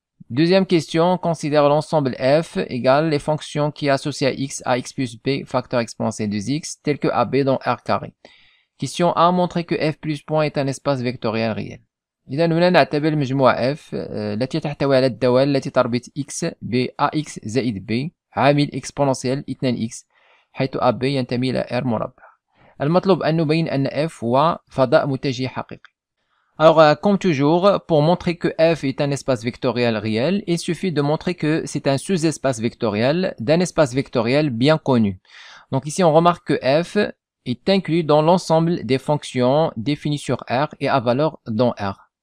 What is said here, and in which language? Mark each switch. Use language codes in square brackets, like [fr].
[fr] Deuxième question, considère l'ensemble f égale les fonctions qui associent à x plus b facteur exponentiel de x tel que AB dans R carré. Question A, montrer que f plus point est un espace vectoriel réel. [ar] إذا هنا نعتبر المجموعة f التي تحتوي على الدوال التي تربط x ب ax زائد b عامل exponentiel 2x حيث AB ينتمي إلى R مربع. المطلوب أن نبين أن f هو فضاء متجه حقيقي. [fr] Alors, comme toujours, pour montrer que f est un espace vectoriel réel, il suffit de montrer que c'est un sous-espace vectoriel d'un espace vectoriel bien connu. Donc ici, on remarque que f est inclus dans l'ensemble des fonctions définies sur R et à valeur dans R.